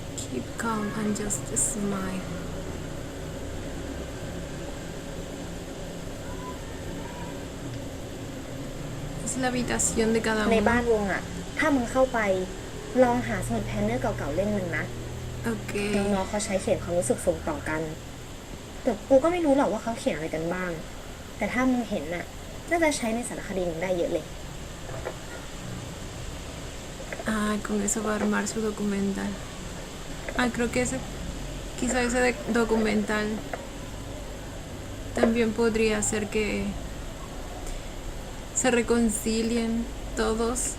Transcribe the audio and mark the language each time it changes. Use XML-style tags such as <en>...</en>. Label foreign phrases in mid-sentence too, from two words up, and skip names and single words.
<en>Keep calm and just smile.</en> <es>Es la habitación de cada</es> <th>ใน</th> <es>uno.</es> <th>บ้านวงอะถ้ามึงเข้าไปลองหาสมุดแพลนเนอร์เก่าๆเล่มหนึ่งนะ</th> <es>Ok.</es> <th>น้องๆเขาใช้เขียนความรู้สึกส่งต่อกัน แต่กูก็ไม่รู้หรอกว่าเขาเขียนอะไรกันบ้าง แต่ถ้ามึงเห็นน่ะ น่าจะใช้ในสารคดีมึงได้เยอะเลย</th> <es>Ah, con eso va a armar su documental. Ah, creo que quizá ese documental también podría hacer que se reconcilien todos.</es>